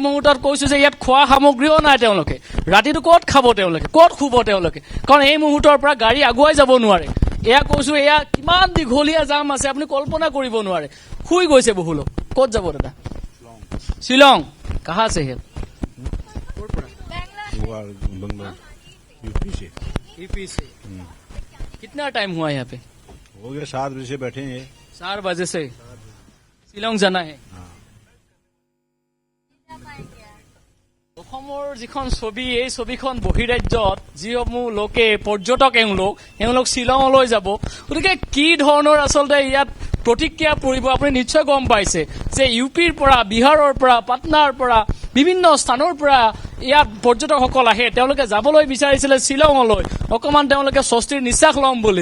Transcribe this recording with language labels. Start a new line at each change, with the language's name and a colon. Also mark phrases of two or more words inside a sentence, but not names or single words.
Assamese: মুহূৰ্তত কৈছো যে ইয়াত খোৱা সামগ্ৰীও নাই তেওঁলোকে ৰাতিটো ক'ত খাব তেওঁলোকে ক'ত শুব তেওঁলোকে কাৰণ এই মুহূৰ্তৰ পৰা গাড়ী আগুৱাই যাব নোৱাৰে এয়া কৈছো এয়া কিমান দীঘলীয়া জাম আছে আপুনি কল্পনা কৰিব নোৱাৰে শুই গৈছে বহু লোক ক'ত যাব দাদা শ্বিলং
Hindi: कहाँ आछे है यूपी से कितना टाइम हुआ यहाँ पे हो गया 7 बजे से बैठे हैं 4 बजे से
Assamese: শ্বিলং
Hindi: जाना है
Assamese: অসমৰ যিখন ছবি এই ছবিখন বহিৰাজ্যত যিসমূহ লোকে পৰ্যটক এওঁলোক শ্বিলঙলৈ যাব গতিকে কি ধৰণৰ আচলতে ইয়াত প্ৰতিক্ৰিয়া পৰিব আপুনি নিশ্চয় গম পাইছে যে ইউপিৰ পৰা বিহাৰৰ পৰা পাটনাৰ পৰা বিভিন্ন স্থানৰ পৰা ইয়াত পৰ্যটকসকল আহে, তেওঁলোকে যাবলৈ বিচাৰিছিলে শ্বিলঙলৈ, অকণমান তেওঁলোকে স্বস্তিৰ নিশ্বাস ল'ম বুলি।